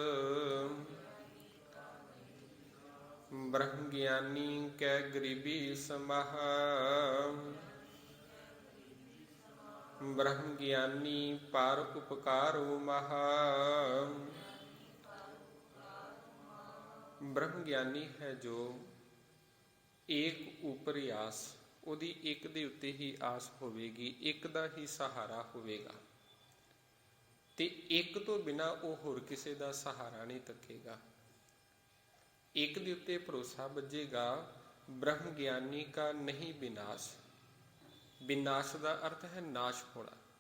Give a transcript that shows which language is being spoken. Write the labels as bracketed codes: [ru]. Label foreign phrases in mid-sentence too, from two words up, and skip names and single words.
[hi] ब्रह्म ज्ञानी कै गरीबी समाहा, ब्रह्म ज्ञानी पार उपकार महा। ब्रह्म ज्ञानी है जो एक ऊपरी आस, [pa] ਉਹਦੀ ਇੱਕ ਦੇ ਉੱਤੇ ਹੀ ਆਸ ਹੋਵੇਗੀ, ਇੱਕ ਦਾ ਹੀ ਸਹਾਰਾ ਹੋਵੇਗਾ ਤੇ ਇੱਕ ਤੋਂ ਬਿਨਾਂ ਉਹ ਹੋਰ ਕਿਸੇ ਦਾ ਸਹਾਰਾ ਨਹੀਂ ਤੱਕੇਗਾ। ਇੱਕ ਦੇ ਉੱਤੇ ਭਰੋਸਾ ਬੱਝੇਗਾ। [hi] ब्रह्म गिआनी का नहीं विनाश। [pa] ਵਿਨਾਸ਼ ਦਾ ਅਰਥ ਹੈ ਨਾਸ਼ ਹੋਣਾ।